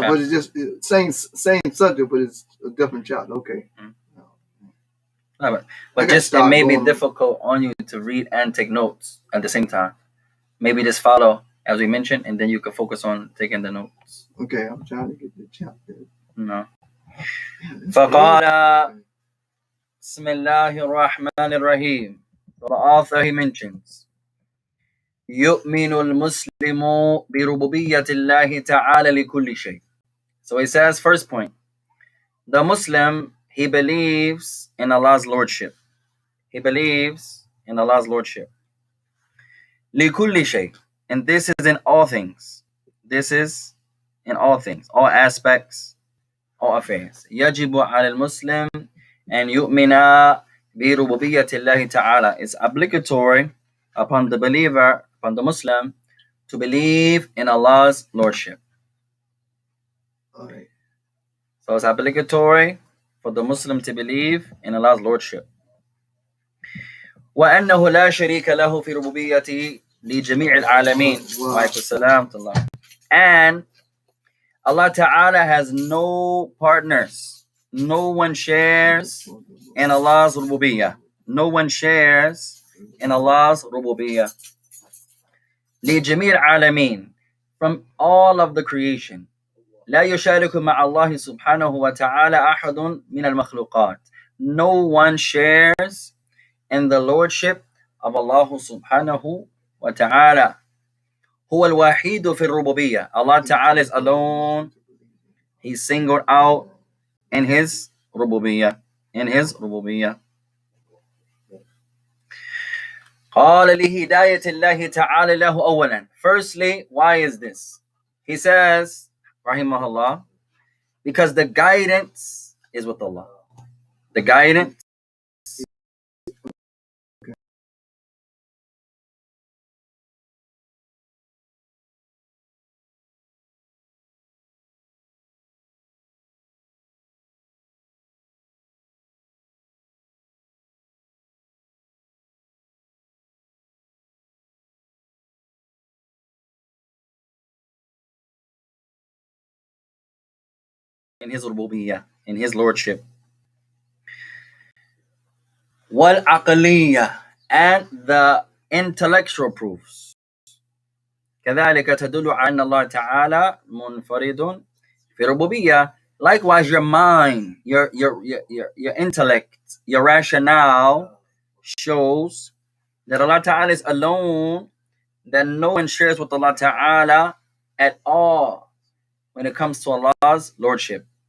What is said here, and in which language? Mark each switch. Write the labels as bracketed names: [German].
[English] but it's just same subject, but it's a different chapter. Okay. But just it may be difficult on you to read and take notes at the same time. Maybe just follow as we mentioned, and then you can focus on taking the notes. Okay, I'm trying to get the chapter. No. [Arabic] فقال بسم الله الرحمن الرحيم. [English] So the author, he mentions [Arabic] يؤمن المسلم بربوبية الله تعالى لكل شيء. [English] So he says, first point, the Muslim, he believes in Allah's lordship. He believes in Allah's lordship. [Arabic] لكل شيء. [English] And this is in all things. This is in all things, all aspects, all affairs. [Arabic] يجب على المسلم أن يؤمن بربوبية الله تعالى. [English] It's obligatory upon the believer, upon the Muslim, to believe in Allah's Lordship. Right. So it's obligatory for the Muslim to believe in Allah's Lordship. [Arabic] وأنه لا شريك له في ربوبيته لجميع العالمين. وعليكم السلام ورحمة الله. [English] And Allah Ta'ala has no partners. No one shares in Allah's rububiyyah. No one shares in Allah's rububiyyah. [Arabic] لجميع العالمين, [English] from all of the creation. [Arabic] لا يشارك مع الله سبحانه وتعالى أحد من المخلوقات. [English] No one shares in the lordship of Allah subhanahu wa ta'ala. [Arabic] هو الوحيد في الربوبية. [English] Allah Ta'ala is alone. He's singled out in his rububiyyah. In his rububiyyah. [Arabic] قال لهداية الله تعالى له أولا. [English] Firstly, why is this? He says, rahimahullah, because the guidance is with Allah. The guidance in his rububiyyah, in his lordship. [Arabic] والعقلية, [English] and the intellectual proofs. [Arabic] كذلك تدل على أن الله تعالى منفرد في ربوبية. [English] Likewise, your mind, your intellect, your rationale shows that Allah Ta'ala is alone, that no one shares with Allah Ta'ala at all when it comes to Allah's lordship.